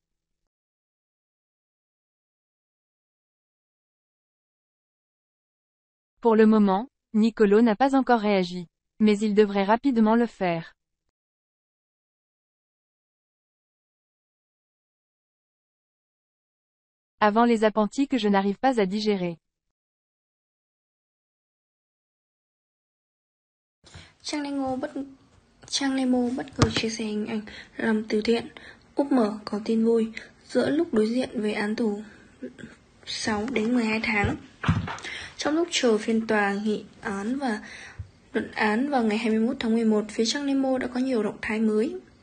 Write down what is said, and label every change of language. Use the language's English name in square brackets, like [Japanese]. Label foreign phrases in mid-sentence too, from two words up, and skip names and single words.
[French] Pour le moment, Nicolo n'a pas encore réagi. Mais il devrait rapidement le faire. Avant les appentis que je n'arrive pas à digérer. [Vietnamese] Trang Nemo bất ngờ chia sẻ hình ảnh làm từ thiện. Úp mở có tin vui, giữa lúc đối diện với án tù 6 đến 12 tháng. Trong lúc chờ phiên tòa nghị án và luận án vào ngày 21 tháng 11, phía Trang Nemo đã có nhiều động thái mới.